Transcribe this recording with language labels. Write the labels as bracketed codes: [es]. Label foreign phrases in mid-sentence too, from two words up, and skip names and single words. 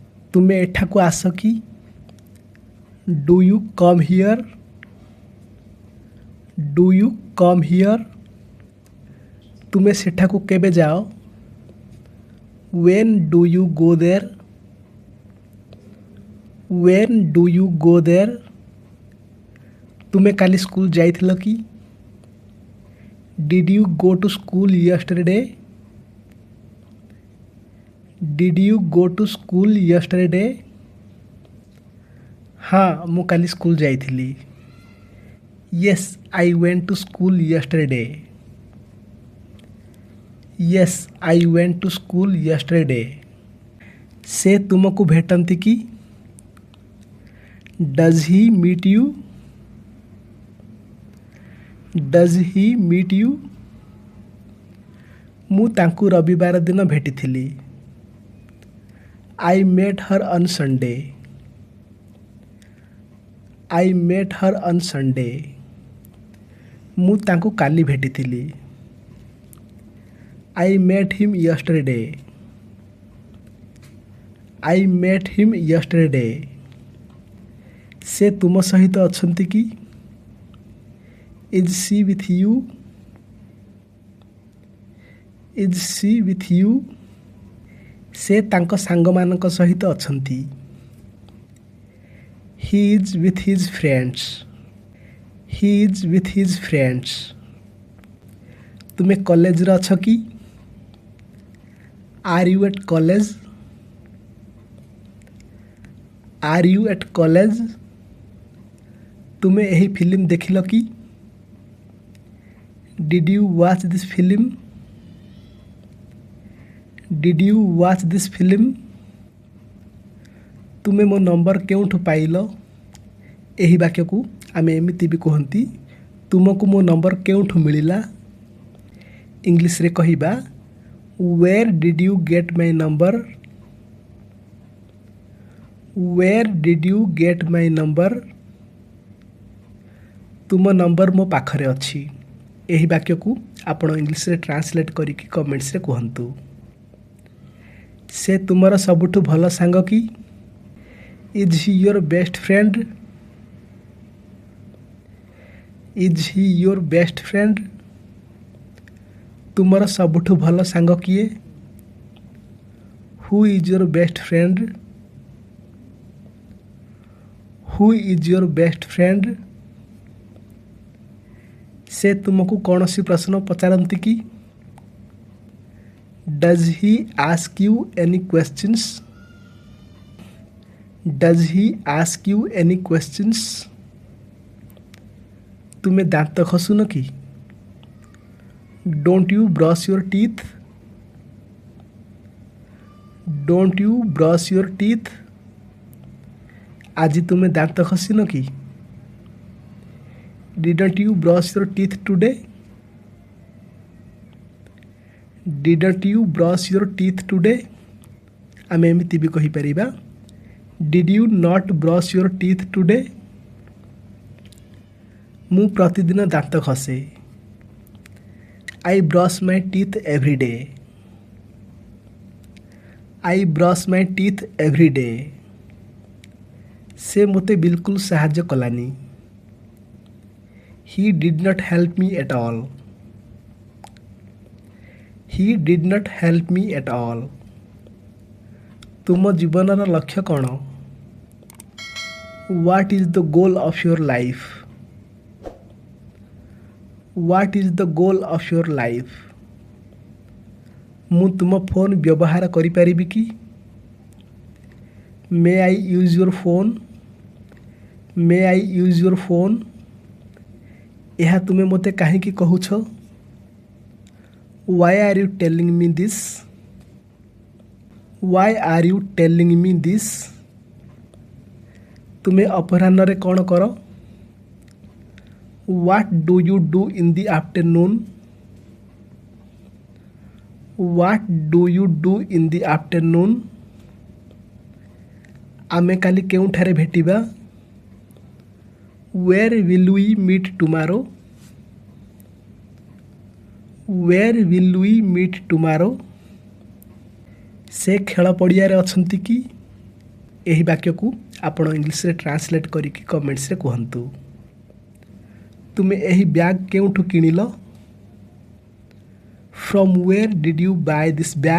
[or] ତୁମେ ଏଠାକୁ ଆସ କି? [en] Do you come here? Do you come here? [or] ତୁମେ ସେଠାକୁ କେବେ ଯାଅ? [en] When do you go there? When do you go there? [or] ତୁମେ କାଲି ସ୍କୁଲ ଯାଇଥିଲ କି? [en] Did you go to school yesterday? Did you go to school yesterday? [or] हाँ ମୁଁ କାଲି ସ୍କୁଲ ଯାଇଥିଲି। [en] Yes, I went to school yesterday. Yes, I went to school yesterday. [or] ସେ ତୁମକୁ ଭେଟନ୍ତି କି? [en] Does he meet you? Does he meet you? [or] ମୁଁ ତାଙ୍କୁ ରବିବାର ଦିନ ଭେଟିଥିଲି। [en] I met her on Sunday. I met her on Sunday. [or] ମୁଁ ତାଙ୍କୁ କାଲି ଭେଟିଥିଲି। [en] I met him yesterday. I met him yesterday. [or] ସେ ତୁମ ସହିତ ଅଛନ୍ତି କି? [en] Is she with you? Is she with you? [or] ସେ ତାଙ୍କ ସାଙ୍ଗମାନଙ୍କ ସହିତ ଅଛନ୍ତି। [en] He is with his friends. He is with his friends. [or] ତୁମେ କଲେଜରେ ଅଛ କି? [en] Are you at college? Are you at college? [or] ତୁମେ ଏହି ଫିଲ୍ମ ଦେଖିଲ କି? [en] Did you watch this film? Did you watch this film? [or] ତୁମେ ମୋ ନମ୍ବର କେଉଁଠୁ ପାଇଲ? ଏହି ବାକ୍ୟକୁ ଆମେ ଏମିତି ବି କୁହନ୍ତି, ତୁମକୁ ମୋ ନମ୍ବର କେଉଁଠୁ ମିଳିଲା? ଇଂଲିଶରେ କହିବା, [en] Where did you get my number? Where did you get my number? [or] ତୁମ ନମ୍ବର ମୋ ପାଖରେ ଅଛି। ଏହି ବାକ୍ୟକୁ ଆପଣ ଇଂଲିଶରେ ଟ୍ରାନ୍ସଲେଟ୍ କରିକି କମେଣ୍ଟସରେ କୁହନ୍ତୁ। ସେ ତୁମର ସବୁଠୁ ଭଲ ସାଙ୍ଗ କି? [en] Is he your best friend? Is he your best friend? [or] ତୁମର ସବୁଠୁ ଭଲ ସାଙ୍ଗ କିଏ? [en] Who is your best friend? Who is your best friend? [or] ସେ ତୁମକୁ କୌଣସି ପ୍ରଶ୍ନ ପଚାରନ୍ତି କି? [en] Does he ask you any questions? Does he ask you any questions? [or] ତୁମେ ଦାନ୍ତ ଘଷୁନ କି? [en] Don't you brush your teeth? Don't you brush your teeth? [or] ଆଜି ତୁମେ ଦାନ୍ତ ଘଷିନ କି? [en] Didn't you brush your teeth today? Didn't you brush your teeth today? [or] ଆମେ ଏମିତି ବି କହିପାରିବା, [en] Did you not brush your teeth today? [or] ମୁଁ ପ୍ରତିଦିନ ଦାନ୍ତ ଘଷେ। [en] I brush my teeth every day. I brush my teeth every day. [or] ସେ ମୋତେ ବିଲକୁଲ ସାହାଯ୍ୟ କଲାନି। [en] He did not help me at all. He did not help me at all. [or] ତୁମ ଜୀବନର ଲକ୍ଷ୍ୟ କ'ଣ? [en] What is the goal of your life? What is the goal of your life? [or] ମୁଁ ତୁମ ଫୋନ୍ ବ୍ୟବହାର କରିପାରିବି କି? [en] May I use your phone? May I use your phone? [or] ଏହା ତୁମେ ମୋତେ କାହିଁକି କହୁଛ? [en] Why are you telling me this? Why are you telling me this? [or] ତୁମେ ଅପରାହ୍ନରେ କ'ଣ କର? [en] What do you do in the afternoon? What do you do in the afternoon? [or] ଆମେ କାଲି କେଉଁଠାରେ ଭେଟିବା? [en] Where will we meet tomorrow? Where will we meet tomorrow? [or] ସେ ଖେଳ ପଡ଼ିଆରେ ଅଛନ୍ତି କି? ଏହି ବାକ୍ୟକୁ ଆପଣ ଇଂଲିଶରେ ଟ୍ରାନ୍ସଲେଟ୍ କରିକି କମେଣ୍ଟସରେ କୁହନ୍ତୁ। ତୁମେ ଏହି ବ୍ୟାଗ୍ କେଉଁଠୁ କିଣିଲ? [en] From where did you buy this bag?